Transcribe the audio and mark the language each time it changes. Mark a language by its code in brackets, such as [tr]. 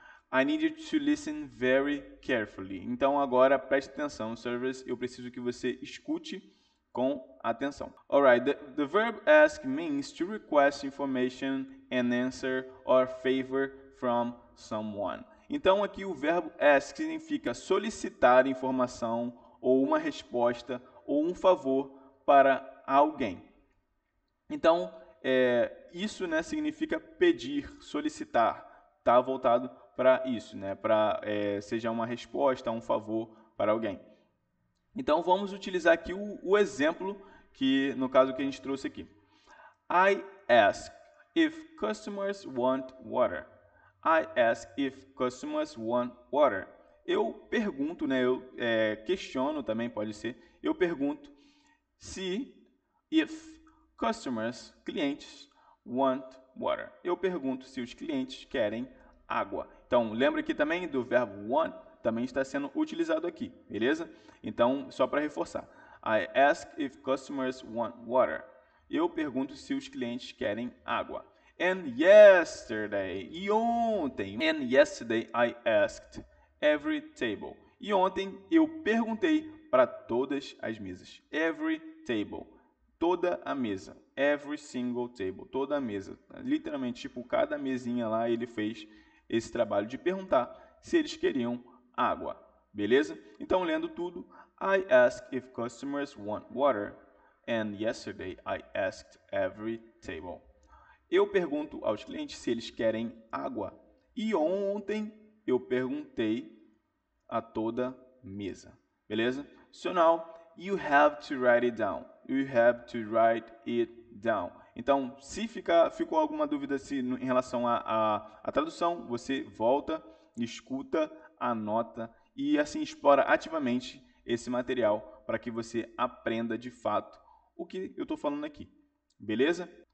[en] I need you to listen very carefully. [pt] Então agora preste atenção, service. Eu preciso que você escute com atenção. [en] Alright, the verb ask means to request information and answer or favor from someone. [pt] Então aqui o verbo ask significa solicitar informação ou uma resposta ou um favor para alguém. Então isso, né, significa pedir, solicitar. Está voltado para isso, né, para seja uma resposta, um favor para alguém. Então vamos utilizar aqui o exemplo que no caso que a gente trouxe aqui. [en] I ask if customers want water. I ask if customers want water. [pt] Eu pergunto, né? Eu questiono também, pode ser. Eu pergunto se [en] if customers, [pt] clientes, [en] want water. [pt] Eu pergunto se os clientes querem água. Então, lembra aqui também do verbo want, também está sendo utilizado aqui, beleza? Então, só para reforçar. [en] I ask if customers want water. [pt] Eu pergunto se os clientes querem água. [en] And yesterday, [pt] e ontem, [en] and yesterday I asked every table. [pt] E ontem eu perguntei para todas as mesas. [en] Every table, [pt] toda a mesa. [en] Every single table, [pt] toda a mesa. Literalmente, tipo, cada mesinha lá ele fez esse trabalho de perguntar se eles queriam água. Beleza? Então, lendo tudo, [en] I asked if customers want water. And yesterday I asked every table. [pt] Eu pergunto aos clientes se eles querem água. E ontem eu perguntei a toda mesa. Beleza? [en] So now, you have to write it down. You have to write it down. [pt] Então, se ficou alguma dúvida em relação à tradução, você volta, escuta, anota e assim explora ativamente esse material para que você aprenda de fato o que eu estou falando aqui. Beleza?